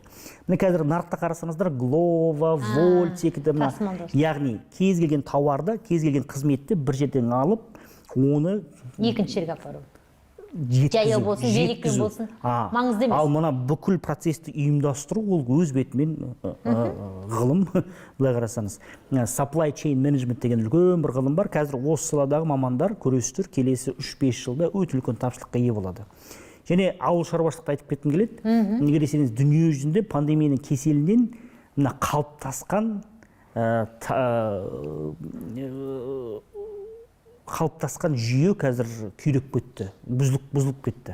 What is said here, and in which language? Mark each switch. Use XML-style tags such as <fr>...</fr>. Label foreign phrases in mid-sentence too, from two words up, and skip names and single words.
<kk>Міне қазір нарықта қарасаңыздар, Глова, Вольт секілді, яғни кез келген тауарды, кез келген қызметті бір жерден алып, оны екінші жерге апару. Жаяу болсын, великий болсын, маңызды емес. Ал мына бүкіл процесті ұйымдастыру, ол өз бетімен ғылым, былай қарасаңыз.</kk> <en>Supply chain management</en> <kk>деген үлкен бір ғылым бар. Қазір осы саладағы мамандар, көресіздер, келесі 3-5 жылда өте үлкен тапшылыққа ие болады. Және ауыл шаруашылықты айтып кеткім келеді. Неге десеңіз, дүние жүзінде пандемияның кеселінен мына қалыптасқан жүйе қазір күйреп кетті, бұзылып кетті.</kk>